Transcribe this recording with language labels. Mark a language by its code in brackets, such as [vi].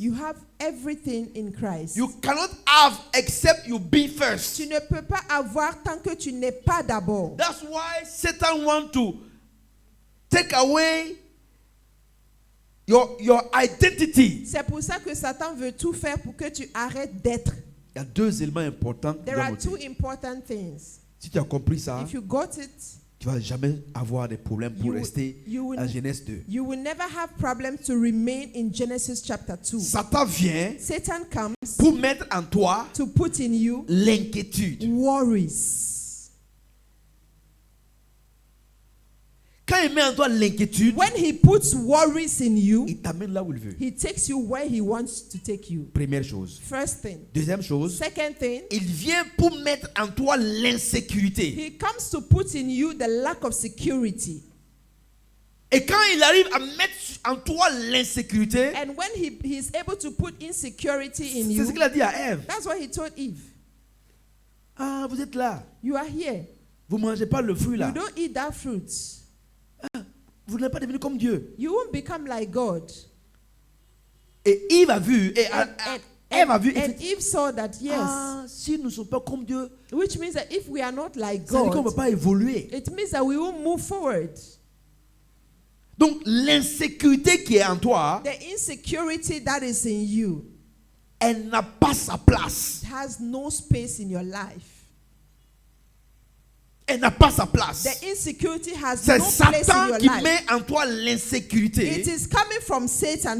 [en] you have everything in Christ. You cannot have except you be first. [fr] Tu ne peux pas avoir tant que tu n'es pas d'abord. [en] That's why Satan wants to take away your identity. [fr] C'est pour ça que Satan veut tout faire pour que tu arrêtes d'être. Il y a deux éléments importants. [en] There are two important things. [fr] Si tu as compris ça, [en] If you got it, [fr] tu vas jamais avoir de problèmes pour [en] You- [fr] rester [en] you will- [fr] en Genèse 2. [en] you will never have problems to remain in Genesis chapter 2. [fr] Satan vient [en] Satan comes [fr] pour mettre en toi [en] to put in you [fr] l'inquiétude. [en] worries. [fr] Quand il met en toi l'inquiétude, [en] When he puts worries in you, [fr] il t'amène là où il veut. [en] he takes you where he wants to take you. [fr] Première chose. [en] First thing. [fr] Deuxième chose, [en] Second thing, [fr] il vient pour mettre en toi l'insécurité. [en] he comes to put in you the lack of security. [fr] Et quand il arrive à mettre en toi l'insécurité, [en] And when he is able to put insecurity in [fr] c'est ce [en] you, [fr] qu'il a dit à Ève. [en] that's what he told Eve. [fr] Ah, vous êtes là. [en] You are here. [fr] Vous ne mangez pas le fruit là. [en] You don't eat that fruit. [fr] Vous n'êtes pas devenu comme Dieu. [en] You won't become like God. [fr] Et Yves a vu, et Ève a vu, [en] and Eve saw that, yes. [fr] ah, si nous ne sommes pas comme Dieu, [en] Which means that if we are not like [fr] ça veut dire qu'on ne [en] God, [fr] peut pas évoluer. [en] it means that we won't move forward. [fr] Donc l'insécurité qui est en toi, [en] The insecurity that is in you [fr] elle n'a pas sa place. [en] has no space in your life. [fr] Elle n'a pas sa place. [en] The insecurity has [fr] C'est [en] no place in [fr] Satan [en] your [fr] qui [en] life. [fr] met en toi l'insécurité. [en] It is coming from Satan.